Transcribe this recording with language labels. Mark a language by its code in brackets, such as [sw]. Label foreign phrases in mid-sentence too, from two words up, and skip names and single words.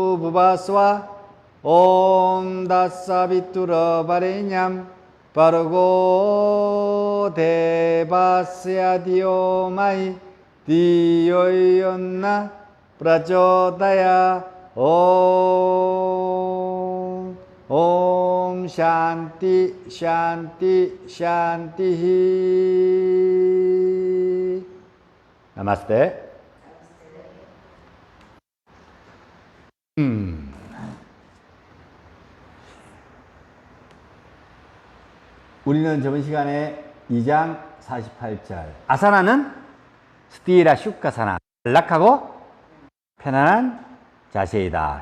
[sa] भुवः स्वः ॐ तत्सवितुर्वरेण्यं भर्गो देवस्य धीमहि धियो यो नः प्रचोदयात् ॐ शान्ति शान्ति शान्ति. [ko] 나마스테. 우리는 저번 시간에 2장 48절 아사나는 [sa] स्थिर सुखासन [ko] 안락하고 편안한 자세이다.